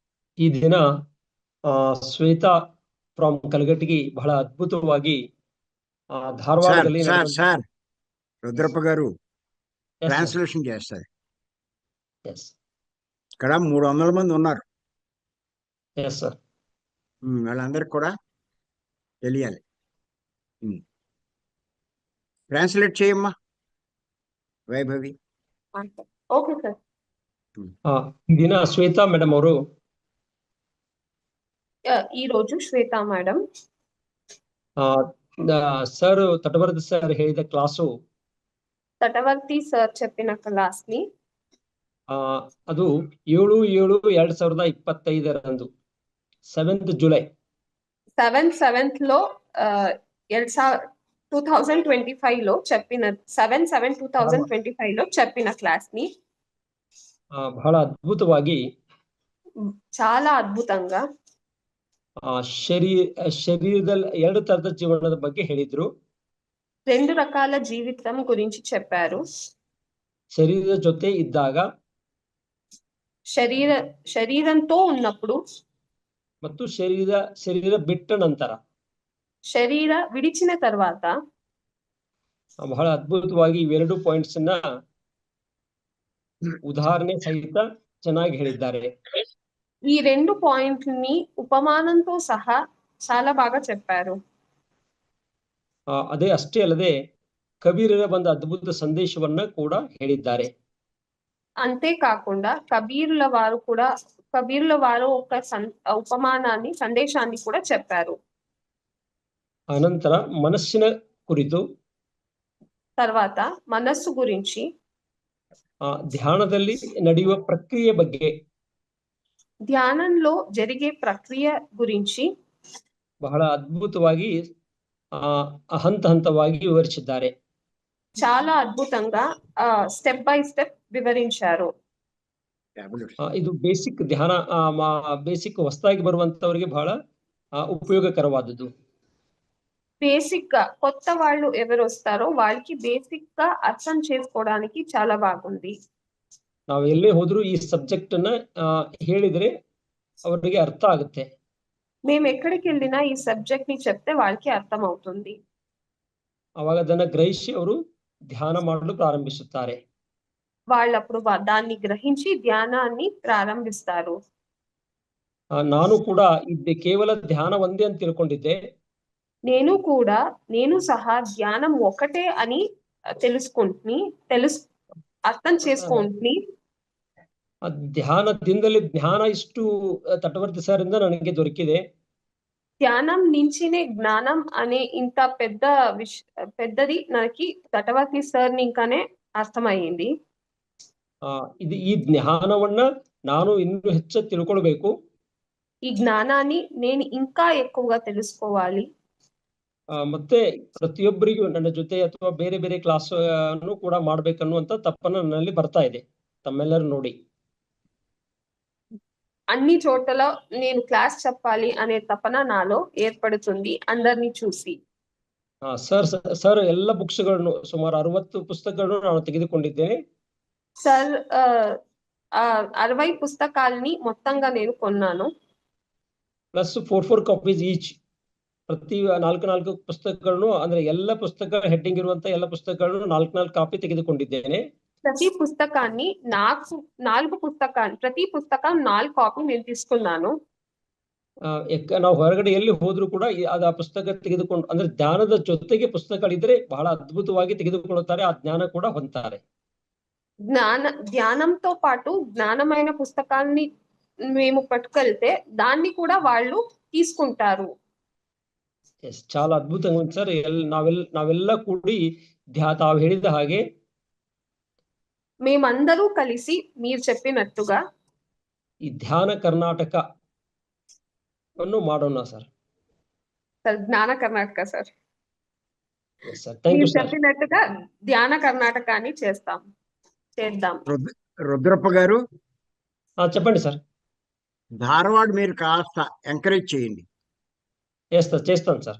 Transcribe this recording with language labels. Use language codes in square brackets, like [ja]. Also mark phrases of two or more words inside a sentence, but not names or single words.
[kn] ಈ ದಿನ ಶ್ವೇತಾ ಫ್ರಮ್ ಕಲಘಟಗಿ ಬಹಳ ಅದ್ಭುತವಾಗಿ [te] సార్ [kn] ಧಾರವಾಡದಲ್ಲಿ [te] సార్ [kn] ನಡೆದ [te] సార్ రుద్రప్ప గారు [en] yes sir [te] ట్రాన్స్లేషన్ చేస్తారు. ఎస్ ఇక్కడ 300 మంది ఉన్నారు. [en] yes sir [te] వాళ్ళందరికి కూడా తెలియాలి. ట్రాన్స్లేట్ చేయమ్మా వైభవి. [en] okay sir. [kn] ಈ ದಿನ ಶ್ವೇತಾ ಮೇಡಮ್ ಅವರು [te] ఈ రోజు శ్వేత మేడం [kn] ಸರ್ ತಟವರ್ತಿ ಸರ್ ಹೇಳಿದ ಕ್ಲಾಸು [te] తటవర్తి సార్ చెప్పిన క్లాస్ ని [kn] ಅದು 7/7/2025 7th ಜುಲೈ [te] 7/7 లో 2025 లో చెప్పిన 7/7/2025 లో చెప్పిన క్లాస్ ని [kn] ಬಹಳ ಅದ್ಭುತವಾಗಿ [te] చాలా అద్భుతంగా [kn] ಶರೀರದಲ್ಲಿ 2 ತರದ ಜೀವನದ ಬಗ್ಗೆ ಹೇಳಿದ್ರು. [te] 2 రకాల జీవితం గురించి చెప్పారు. [kn] ಶರೀರದ ಜೊತೆ ಇದ್ದಾಗ, [te] శరీరంతో ఉన్నప్పుడు [kn] ಮತ್ತು ಶರೀರ ಬಿಟ್ಟ ನಂತರ, [te] శరీర విడిచిన తర్వాత [kn] ಬಹಳ ಅದ್ಭುತವಾಗಿ ಇವೆರಡು ಪಾಯಿಂಟ್ಸ್ ನ ಉದಾಹರಣೆ ಸಹಿತ ಚೆನ್ನಾಗಿ ಹೇಳಿದ್ದಾರೆ. [te] ఈ 2 పాయింట్లని ఉపమానంతో సహా చాలా బాగా చెప్పారు. [kn] ಅದೇ ಅಷ್ಟೇ ಅಲ್ಲದೆ ಕಬೀರರ ಬಂದ ಅದ್ಭುತ ಸಂದೇಶವನ್ನ ಕೂಡ ಹೇಳಿದ್ದಾರೆ. [te] అంతే కాకుండా కబీరుల వారు ఒక ఉపమానాన్ని సందేశాన్ని కూడా చెప్పారు. [kn] ಅನಂತರ ಮನಸ್ಸಿನ ಕುರಿತು, [te] తర్వాత మనస్సు గురించి, [kn] ಧ್ಯಾನದಲ್ಲಿ ನಡೆಯುವ ಪ್ರಕ್ರಿಯೆ ಬಗ್ಗೆ, [te] ధ్యానంలో జరిగే ప్రక్రియ గురించి [kn] ಬಹಳ ಅದ್ಭುತವಾಗಿ ಹಂತ ಹಂತವಾಗಿ ವಿವರಿಸಿದ್ದಾರೆ. [te] చాలా అద్భుతంగా [en] step by step [te] వివరించారు. [kn] ಇದು ಬೇಸಿಕ್ ಧ್ಯಾನ, ಬೇಸಿಕ್ ಹೊಸದಾಗಿ ಬರುವಂತವರಿಗೆ ಬಹಳ ಉಪಯೋಗಕರವಾದದ್ದು. [te] బేసిక్ గా కొత్త వాళ్ళు ఎవరు వస్తారో వాళ్ళకి బేసిక్ గా అర్థం చేసుకోవడానికి చాలా బాగుంది. [kn] ನಾವು ಎಲ್ಲೇ ಹೋದ್ರು ಈ ಸಬ್ಜೆಕ್ಟ್ ಅನ್ನ ಹೇಳಿದ್ರೆ ಅವರಿಗೆ ಅರ್ಥ ಆಗುತ್ತೆ. [te] మేము ఎక్కడికి వెళ్ళినా ఈ సబ్జెక్ట్ ని చెప్తే వాళ్ళకి అర్థం అవుతుంది. [kn] ಅವಾಗ ಅದನ್ನ ಗ್ರಹಿಸಿ ಅವರು ಧ್ಯಾನ ಮಾಡಲು ಪ್ರಾರಂಭಿಸುತ್ತಾರೆ. [te] వాళ్ళప్పుడు దాన్ని గ్రహించి ధ్యానాన్ని ప్రారంభిస్తారు. [kn] ನಾನು ಕೂಡ ಇದು ಕೇವಲ ಧ್ಯಾನ ಒಂದೇ ಅಂತ ತಿಳ್ಕೊಂಡಿದ್ದೆ. [te] నేను సహా ధ్యానం ఒకటే అని అర్థం చేసుకుంటుని [kn] ಧ್ಯಾನದಿಂದಲೇ ಜ್ಞಾನ ಇಷ್ಟು ತಟವರ್ತಿ ಸರ್ ಇಂದ ನನಗೆ ದೊರಕಿದೆ. [te] ధ్యానం నుంచినే జ్ఞానం అనే ఇంత పెద్దది నాకు తటవర్తి సార్ ఇంకానే అర్థమయ్యింది. [kn] ಈ ಜ್ಞಾನವನ್ನ ನಾನು ಇನ್ನೂ ಹೆಚ್ಚು ತಿಳ್ಕೊಳ್ಬೇಕು. [te] ఈ జ్ఞానాన్ని నేను ఇంకా ఎక్కువగా తెలుసుకోవాలి. [kn] ಮತ್ತೆ ಪ್ರತಿಯೊಬ್ಬರಿಗೂ ನನ್ನ ಜೊತೆ ಅಥವಾ ಬೇರೆ ಬೇರೆ ಕ್ಲಾಸ್ ಅನ್ನು ಕೂಡ ಮಾಡ್ಬೇಕನ್ನುವಂತ ತಪ್ಪನ್ನ ನನ್ನಲ್ಲಿ ಬರ್ತಾ ಇದೆ ತಮ್ಮೆಲ್ಲರೂ ನೋಡಿ. [te] అన్ని చోట్ల నేను క్లాస్ చెప్పాలి అనే తపన నాలో ఏర్పడుతుంది అందరిని చూసి. [kn] ಸರ್ ಎಲ್ಲ ಬುಕ್ಸ್ಗಳನ್ನು ಸುಮಾರು 60 ಪುಸ್ತಕಗಳನ್ನು ನಾನು ತೆಗೆದುಕೊಂಡಿದ್ದೇನೆ. [te] ಸರ್ 60 పుస్తకాలని మొత్తంగా నేను కొన్నాను. [en] plus 4 copies each. [kn] ಪ್ರತಿ 4 ಪುಸ್ತಕಗಳನ್ನು, ಅಂದ್ರೆ ಎಲ್ಲ ಪುಸ್ತಕ ಹೆಡ್ಡಿಂಗ್ ಇರುವಂತ ಎಲ್ಲ ಪುಸ್ತಕಗಳನ್ನು 4 ಕಾಪಿ ತೆಗೆದುಕೊಂಡಿದ್ದೇನೆ. [te] ప్రతి పుస్తకాన్ని 4 పుస్తకాలు, ప్రతి పుస్తకం 4 కాపీ నేను తీసుకున్నాను. [kn] ನಾವು ಹೊರಗಡೆ ಎಲ್ಲಿ ಹೋದ್ರು ಕೂಡ ಆ ಪುಸ್ತಕ ತೆಗೆದುಕೊಂಡು, ಅಂದ್ರೆ ಜ್ಞಾನದ ಜೊತೆಗೆ ಪುಸ್ತಕಗಳಿದ್ರೆ ಬಹಳ ಅದ್ಭುತವಾಗಿ ತೆಗೆದುಕೊಳ್ಳುತ್ತಾರೆ, ಆ ಜ್ಞಾನ ಕೂಡ ಹೊಂದ್ತಾರೆ. [te] ధ్యానంతో పాటు జ్ఞానమైన పుస్తకాన్ని మేము పట్టుకెళ్తే దాన్ని కూడా వాళ్ళు తీసుకుంటారు. చాలా అద్భుతంగా ఉంది సార్. [kn] ನಾವೆಲ್ಲ ಕೂಡಿ ತಾವು ಹೇಳಿದ ಹಾಗೆ [te] మేమందరూ కలిసి మీరు చెప్పినట్టుగా [kn] ಈ ಧ್ಯಾನ ಕರ್ನಾಟಕ ಅನ್ನು ಮಾಡೋಣ ಸರ್. [te] జ్ఞాన కర్ణాటక సార్. [en] thank you sir. [te] చెప్పినట్టుగా ధ్యాన కర్ణాటకాన్ని చేద్దాం. రుద్రప్ప గారు చెప్పండి సార్. ధారవాడ మీరు కాస్త ఎంకరేజ్ చేయండి. చేస్తాను సార్.